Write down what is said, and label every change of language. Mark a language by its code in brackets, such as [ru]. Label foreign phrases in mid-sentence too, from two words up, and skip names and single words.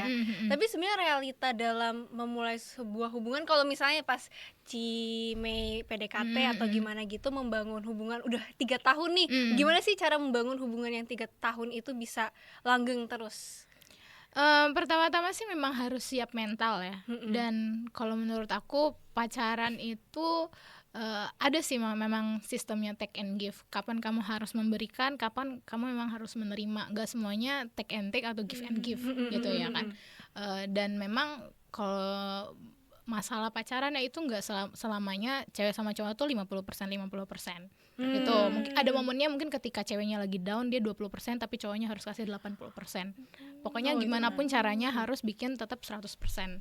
[id] Tapi sebenarnya realita dalam memulai sebuah hubungan, kalau misalnya pas Cime PDKT atau gimana gitu, membangun hubungan udah 3 tahun nih, gimana sih cara membangun hubungan yang 3 tahun itu bisa langgeng terus? Pertama-tama sih memang harus siap mental ya. Dan kalau menurut aku pacaran itu ada sih memang sistemnya [en] take and give. [id] Kapan kamu harus memberikan, kapan kamu memang harus menerima. Gak semuanya [en] take and take [id] atau [en] give and give [id] gitu ya kan. Dan memang kalau masalah pacaran ya itu nggak selamanya cewek sama cowok tuh 50% gitu. Mungkin ada momennya, mungkin ketika ceweknya lagi down dia 20% tapi cowoknya harus kasih 80%. Pokoknya gimana pun caranya harus bikin tetap 100%.